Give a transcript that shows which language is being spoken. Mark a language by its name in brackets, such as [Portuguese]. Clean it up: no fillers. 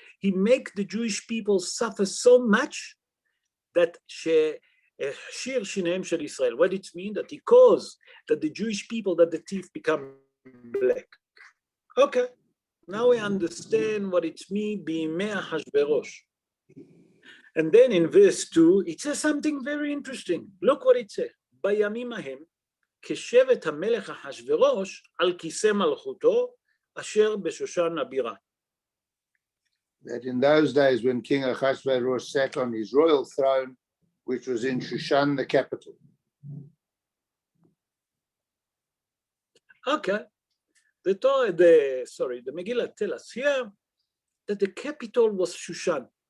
[English] He make the Jewish people suffer so much that Shir Shinem Shel Israel, what it means, that he caused that the Jewish people, that the teeth become black. Okay, now we understand what it means, B'imei Ahashverosh. And then in verse 2, it says something very interesting. Look what it says. [Hebrew] בימים ההם, כשבט המלך אחשוורוש על כיסא מלכותו, אשר בשושן הבירה. [English] That in those days when King Ahasuerus sat on his royal throne, which was in Shushan, the capital. Okay. The Migilat tell us here that the capital was Shushan.